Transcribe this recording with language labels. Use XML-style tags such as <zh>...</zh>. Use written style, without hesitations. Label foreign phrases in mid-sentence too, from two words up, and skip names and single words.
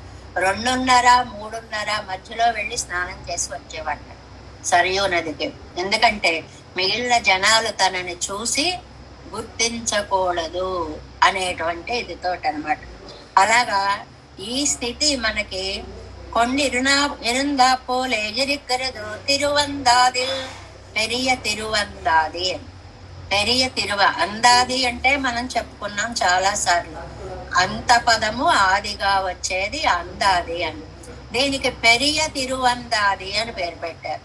<te>2:30, 3:30 మధ్యలో వెళ్ళి స్నానం చేసి వచ్చేవాడు సరయూ నదికి. ఎందుకంటే మిగిలిన జనాలు తనని చూసి గుర్తించకూడదు అనేటువంటి ఇదితోటనమాట. అలాగా ఈ స్థితి మనకి</te> <ta>இருந்தா போலே இருக்கிறது</ta> <te>తిరువందాదిల్ పెరియ తిరువందాది. పెరియ అందాది అంటే మనం చెప్పుకున్నాం చాలా సార్లు. అంత పదము ఆదిగా వచ్చేది అందాది అని. దీనికి పెరియ తిరువందాది అని పేరు పెట్టారు.</te>